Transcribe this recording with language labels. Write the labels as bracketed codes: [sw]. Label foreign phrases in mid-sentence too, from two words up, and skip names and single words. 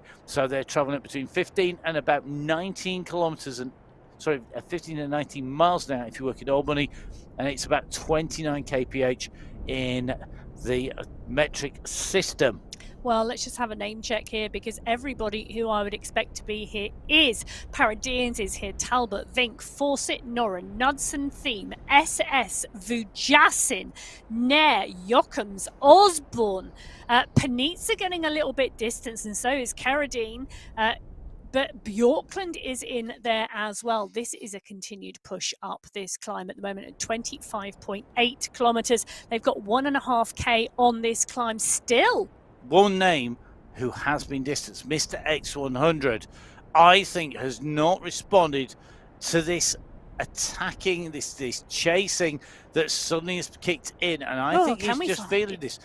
[en] So they're traveling at between 15 and about 19 kilometers and 15 and 19 miles an hour if you work in Albany, and it's about 29 kph in the metric system. Well, let's just have a name check here, because everybody who I would expect to be here is. Paradians is here, Talbot, Vink, Fawcett, Noren, Knudsen, Thiem, SS, Vujasin, Nair, Jochems, Osborne. Panitza getting a little bit distance, and so is Carradine. But Bjorkland is in there as well. This is a continued push up this climb at the moment at 25.8 kilometers. They've got 1.5k on this climb still. One name who has been distanced, Mr. X100, I think has not responded to this attacking, this chasing that suddenly has kicked in, and I think he's just feeling this.